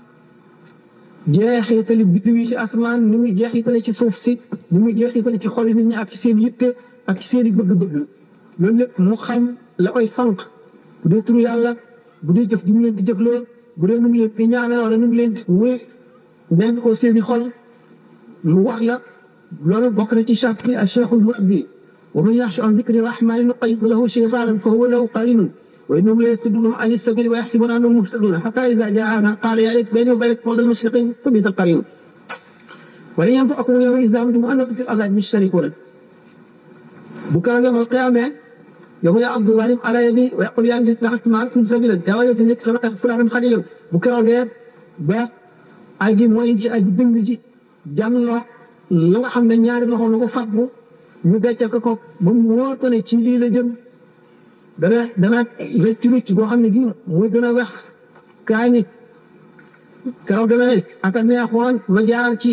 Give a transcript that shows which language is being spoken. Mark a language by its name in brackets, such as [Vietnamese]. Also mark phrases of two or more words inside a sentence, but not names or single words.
[Wolof] jeexitali biddiw yi ci asamaan ni muy jeexitale ci suuf si ni muy jeexitale ci xoli nit ñi ak ci seen yitte ak ci seen i bëgg-bëgg loolu lépp mu xam la koy fanq bu dee turu yàlla bu dee jëf ji mu leen di jëfloo bu dee nu mu leen di ñaanal wala nu mu leen di muy nenn ko seen i xol mu wax la loolu bokk na ci charte bi ak cheikhul murabbi [Arabic] ومن يعش عن ذكر الرحمن نقيض له شيطانا فهو له قرين وإنهم ليصدونهم عن السبيل ويحسبون أنهم مهتدون حتى إذا جاءنا قال يا ليت بيني وبينك بعد المشرقين فبئس القرين ولن ينفعكم اليوم إذ ظلمتم أنكم في العذاب مشتركون [Wolof] bu keroog [Arabic] يوم القيامة يوم يعض الظالم على يديه ويقول يا ليتني اتخذت مع الرسول سبيلا يا ويلتى لم أتخذ فلانا خليلا [Wolof] bu keroogee ba aji mooy ji aji dëng ji jàmm la nga xam ne ñaari loxo na ko fàggu ñu deccal ko ba mu wóor ko ne ci lii la jëm dana rëcc boo xam ne gi muy gën a wex kaa ni keroog dana ne aka neexoon ma jaar ci